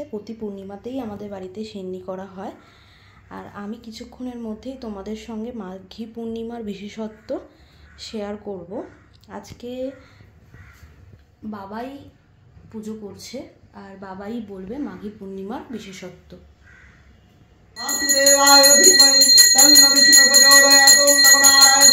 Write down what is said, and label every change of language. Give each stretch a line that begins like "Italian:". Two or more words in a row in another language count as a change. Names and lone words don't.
Bangla: প্রতি পূর্ণিমাতেই আমাদের বাড়িতে সিন্নি করা হয়। আর আমি কিছুক্ষণের মধ্যেই তোমাদের সঙ্গে মাঘী পূর্ণিমার বিশেষত্ব শেয়ার করব। আজকে বাবাই পুজো করছে আর বাবাই বলবে মাঘী পূর্ণিমার বিশেষত্ব।
Sanskrit: वासुदेवाय धीमहि तन्नो विष्णुः प्रचोदयात्। ओम नमो नारायणाय।